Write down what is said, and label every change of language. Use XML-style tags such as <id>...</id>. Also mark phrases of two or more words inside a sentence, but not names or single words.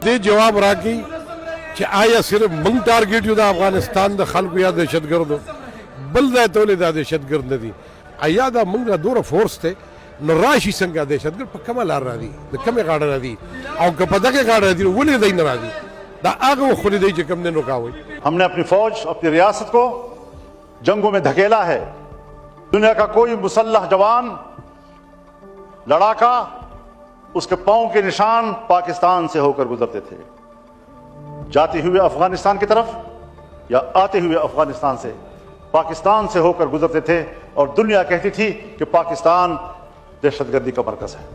<ps>دې جواب راکړي چې آیا صرف موږ ټارګېټ یو د افغانستان د خلکو یا دهشتګردو، بل ځای ته ولې دا دهشتګرد نه دي؟ ایا دا موږ نه دوره فورس دی نو راشي څنګه دهشتګرد په کومه لار راځي، د کومې غاړه راځي، او که په دغه غاړه راځي ولې دی نه راځي؟ دا هغه وخت دی چې کوم نه رکاوي.</ps> <ur>ہم نے اپنی فوج اپنی ریاست کو جنگوں میں دھکیلا ہے. دنیا کا کوئی مسلح جوان لڑاکا اس کے پاؤں کے نشان پاکستان سے ہو کر گزرتے تھے، جاتے ہوئے افغانستان کی طرف یا آتے ہوئے افغانستان سے پاکستان سے ہو کر گزرتے تھے، اور دنیا کہتی تھی کہ پاکستان دہشت گردی کا مرکز ہے.</ur>